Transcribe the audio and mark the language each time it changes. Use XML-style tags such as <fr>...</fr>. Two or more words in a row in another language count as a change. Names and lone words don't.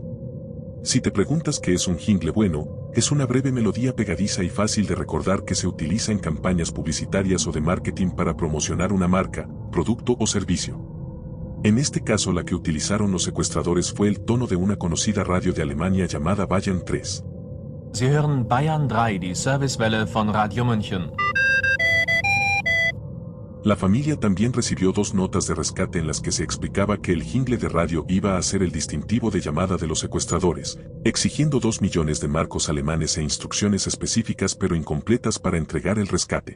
<es>Si te preguntas qué es un jingle bueno, es una breve melodía pegadiza y fácil de recordar que se utiliza en campañas publicitarias o de marketing para promocionar una marca, producto o servicio. En este caso la que utilizaron los secuestradores fue el tono de una conocida radio de Alemania llamada Bayern 3.</es> <de>Sie hören Bayern 3, die Servicewelle von Radio München.</de> <es>La familia también recibió 2 notas de rescate en las que se explicaba que el jingle de radio iba a ser el distintivo de llamada de los secuestradores, exigiendo 2 millones de marcos alemanes e instrucciones específicas pero incompletas para entregar el rescate.</es>